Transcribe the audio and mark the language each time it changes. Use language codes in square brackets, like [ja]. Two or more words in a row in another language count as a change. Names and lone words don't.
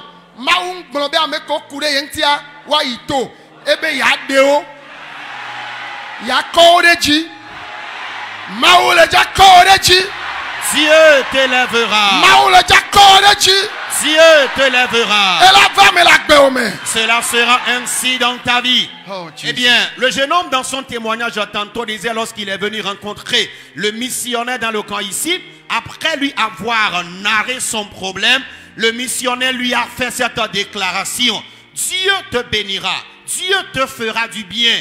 [ee] Mawu gblɔ be ame ko ku ɖe ye ŋutia woayi to ebe yeaɖe wo yeakɔ wo ɖe dzi Mawu le dza kɔ wo ɖe dzi [fr] Dieu t'élèvera. [ee] Mawu le dza kɔ wo ɖe dzi [fr] Dieu t'élèvera. [ee] ela va me le agbewo me. [fr] Cela sera ainsi dans ta vie. Oh, Eh bien, le jeune homme dans son témoignage tantôt disait lorsqu'il est venu rencontrer le missionnaire dans le camp ici, après lui avoir narré son problème, le missionnaire lui a fait cette déclaration. Dieu te bénira, Dieu te fera du bien.